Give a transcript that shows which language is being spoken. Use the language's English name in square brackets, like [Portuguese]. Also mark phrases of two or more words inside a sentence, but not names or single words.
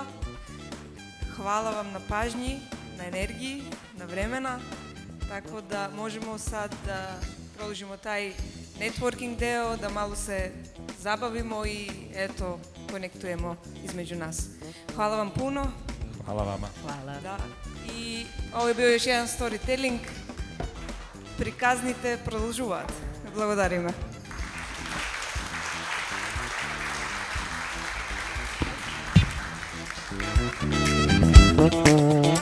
[Serbian] Hvala vam na pažnji, na energiji, na vremena, tako da možemo sad da produžimo taj networking deo, da malo se zabavimo i eto, konektujemo između nas. Hvala vam puno. Hvala vama. Hvala. Da. I ovo je bio još jedan storytelling. [Macedonian] Приказните продължуваат. Благодариме. [English] Thank you.